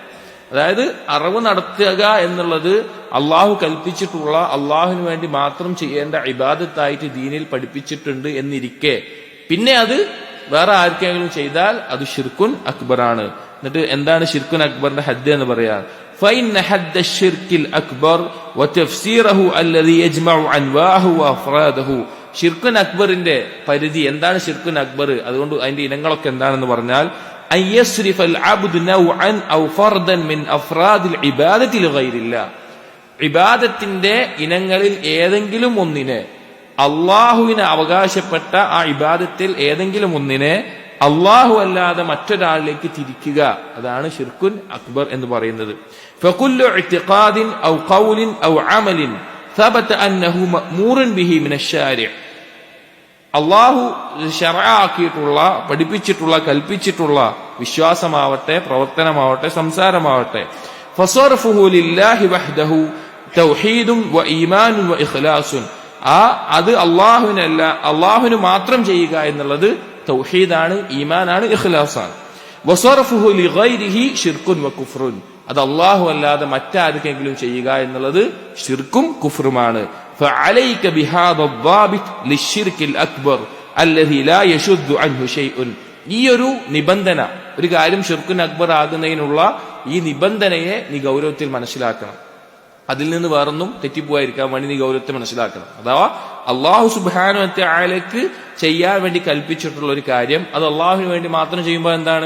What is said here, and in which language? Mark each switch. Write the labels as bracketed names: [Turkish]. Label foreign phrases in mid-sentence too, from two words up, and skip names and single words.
[Malayalam] അതായത് അറിവ് നടത്തുക എന്നുള്ളത് അള്ളാഹു കൽപ്പിച്ചിട്ടുള്ള അള്ളാഹുവിന് വേണ്ടി മാത്രം ചെയ്യേണ്ട ഇബാദത്തായിട്ട് ദീനിൽ പഠിപ്പിച്ചിട്ടുണ്ട് എന്നിരിക്കെ പിന്നെ അത് വേറെ ആർക്കെങ്കിലും ചെയ്താൽ അത് [Arabic] شرك أكبر. [Malayalam] എന്നിട്ട് എന്താണ് [Arabic] شرك أكبر [Malayalam] ഹദ്ദ് എന്ന് പറയാൻ, [Arabic] فإن حد الشرك الأكبر وتفسيره الذي يجمع أنواعه وأفراده, شرك أكبر [Malayalam] പരിധി എന്താണ്, [Arabic] شرك أكبر [Malayalam] അതുകൊണ്ട് അതിന്റെ ഇനങ്ങളൊക്കെ എന്താണെന്ന് പറഞ്ഞാൽ, [Arabic] أن يصرف العبد نوعا أو فردا من أفراد العبادة لغير الله, [Malayalam] ഇബാദത്തിന്റെ ഇനങ്ങളിൽ ഏതെങ്കിലും ഒന്നിനെ, അള്ളാഹുവിന് അവകാശപ്പെട്ട ആ ഇബാദത്തിൽ ഏതെങ്കിലും ഒന്നിനെ അള്ളാഹു അല്ലാതെ മറ്റൊരാളിലേക്ക് തിരിക്കുക, അതാണ് [Arabic] شرك أكبر [Malayalam] എന്ന് പറയുന്നത്. [Arabic] فكل اعتقاد أو قول أو عمل ثبت أنه مأمور به من الشارع, [Malayalam] അള്ളാഹു ശർഅാക്കിയിട്ടുള്ള, പഠിപ്പിച്ചിട്ടുള്ള, കൽപ്പിച്ചിട്ടുള്ള വിശ്വാസമാവട്ടെ, പ്രവർത്തനമാവട്ടെ, സംസാരമാവട്ടെ, [Arabic] فصرفه لله وحده توحيد وإيمان وإخلاص, [Malayalam] അത് അള്ളാഹുവിനല്ല, അള്ളാഹുവിന് മാത്രം ചെയ്യുക എന്നുള്ളത് തൗഹീദാണ്, ഈമാനാണ്, ഇഖ്ലാസാണ്. [Arabic] وصرفه لغيره شرك وكفر, [Malayalam] അത് അള്ളാഹു അല്ലാതെ മറ്റാർക്കെങ്കിലും ചെയ്യുക എന്നുള്ളത് ശിർക്കും കുഫ്റുമാണ്. [Arabic] فعليك بهذا الضابط للشرك الأكبر الذي لا يشذ عنه شيء. [Malayalam] ഈ ഒരു നിബന്ധന, ഒരു കാര്യം [Arabic] شرك أكبر [Malayalam] ആകുന്നതിനുള്ള ഈ നിബന്ധനയെ നീ ഗൗരവത്തിൽ മനസ്സിലാക്കണം. അതിൽ നിന്ന് വേറൊന്നും തെറ്റിപ്പോയിരിക്കാൻ വേണ്ടി നീ ഗൗരവത്തെ മനസ്സിലാക്കണം. അഥവാ അള്ളാഹു [Arabic] سبحانه وتعالى [Malayalam] ചെയ്യാൻ വേണ്ടി കൽപ്പിച്ചിട്ടുള്ള ഒരു കാര്യം അത് അള്ളാഹുവിന് വേണ്ടി മാത്രം ചെയ്യുമ്പോൾ എന്താണ്?